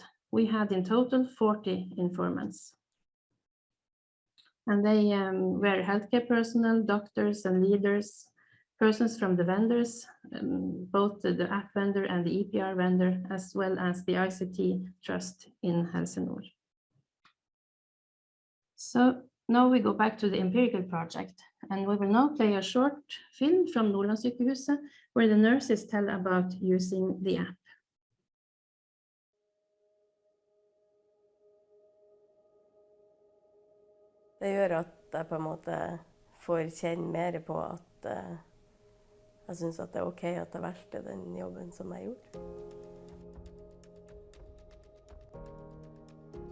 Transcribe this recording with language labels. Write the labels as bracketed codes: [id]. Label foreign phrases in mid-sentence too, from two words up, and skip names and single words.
[en] We had in total 40 informants. And they were healthcare personnel, doctors and leaders, persons from the vendors, both the app vendor and the EPR vendor, as well as the ICT trust in Helsingør. So now we go back to the empirical project, and we will now play a short film from Nordlandssykehuset where the nurses tell about using the app. [no] Det gjør at jeg på en måte får kjenne mer på at jeg synes at det ok at jeg valgte den jobben som jeg gjorde.